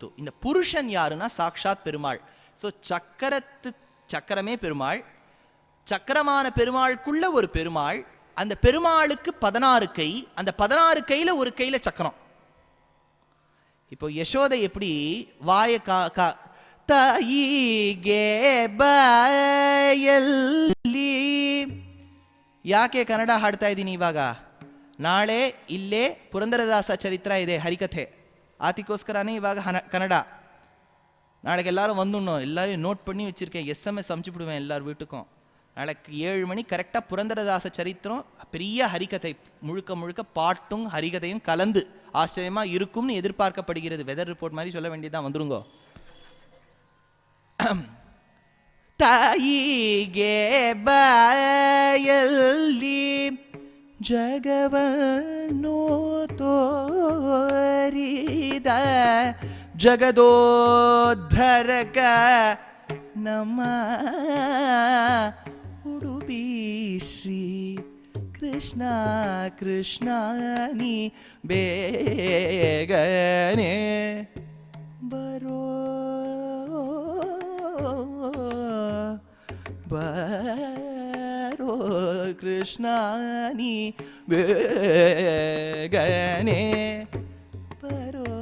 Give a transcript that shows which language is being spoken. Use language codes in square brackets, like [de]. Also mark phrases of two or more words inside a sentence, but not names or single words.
[ta] இந்த புருஷன் யாருன்னா சாக்ஷாத் பெருமாள். ஸோ சக்கரமே பெருமாள். சக்கரமான பெருமாளுக்குள்ள ஒரு பெருமாள். அந்த பெருமாளுக்கு 16 கை. அந்த 16 கையில் ஒரு கையில் சக்கரம். இப்போ யசோதை எப்படி வாய [kn] ತಾಯಿಗೆ ಬಾಯಲ್ಲಿ ಯಾಕೆ ಕನ್ನಡ ಹಾಡ್ತಾ ಇದ್ದೀನಿ ಇವಾಗ? ನಾಳೆ ಇಲ್ಲೇ ಪುರಂದರದಾಸ ಚರಿತ್ರ ಇದೆ, ಹರಿಕಥೆ. ಅದಕ್ಕೋಸ್ಕರನೇ ಇವಾಗ ಕನ್ನಡ. [ta] நாளைக்கு எல்லாரும் வந்துடணும். எல்லாரையும் நோட் பண்ணி வச்சுருக்கேன். SMS அனுப்பிச்சுடுவேன் எல்லார் வீட்டுக்கும். நாளைக்கு 7 மணி கரெக்டாக புரந்தரதாச சரித்திரம், பெரிய ஹரிகதை, முழுக்க பாட்டும் ஹரிகதையும் கலந்து ஆச்சரியமாக இருக்கும்னு எதிர்பார்க்கப்படுகிறது. [en] weather report [ta] மாதிரி சொல்ல வேண்டியதான். வந்துருங்கோ. [kn] ತಾಯಿಗೆ ಬಾಯಲ್ಲಿ ಜಗವನ್ನು ತೋರಿದ ಜಗದೋದ್ಧರಕ ನಮ್ಮ ಉಡುಪಿ ಶ್ರೀ ಕೃಷ್ಣ ಕೃಷ್ಣ ನೀ ಬೇಗನೆ ಬರೋ ಬರೋ ಕೃಷ್ಣ ನೀ ಬೇಗನೆ ಬರೋ.